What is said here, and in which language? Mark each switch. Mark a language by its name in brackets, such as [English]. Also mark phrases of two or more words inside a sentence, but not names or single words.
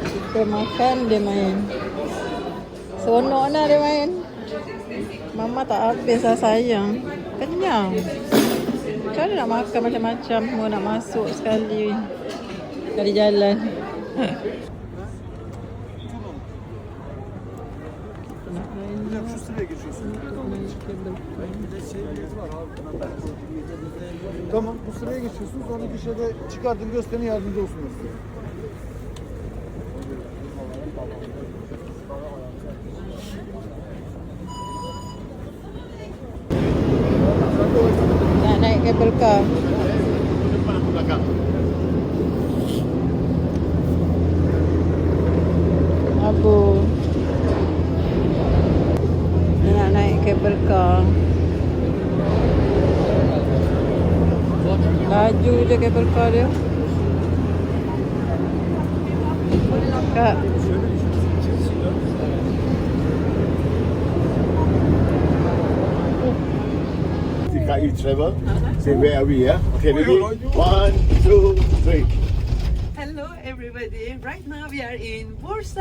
[Malay] Dia makan, dia main. Seronok lah dia main. Mama tak habis lah sayang. Kenyang. Macam mana nak makan macam-macam semua nak masuk sekali. Dari jalan. [Turkish] Şu sıraya geçiyorsun. Tamam, bu sıraya geçiyorsun. Sonra dışarıda çıkardım gösterin yardımcı olsunlar size. [Malay] Nak naik [English] cable car. [Malay] Abu. Dia nak naik [English] cable car. [Malay] Laju je [English] cable car [Malay] dia. Kak. [English] Got you, Trevor. Say where are we? Yeah. Okay, ready? 1, 2, 3. Hello everybody, right now we are in Bursa.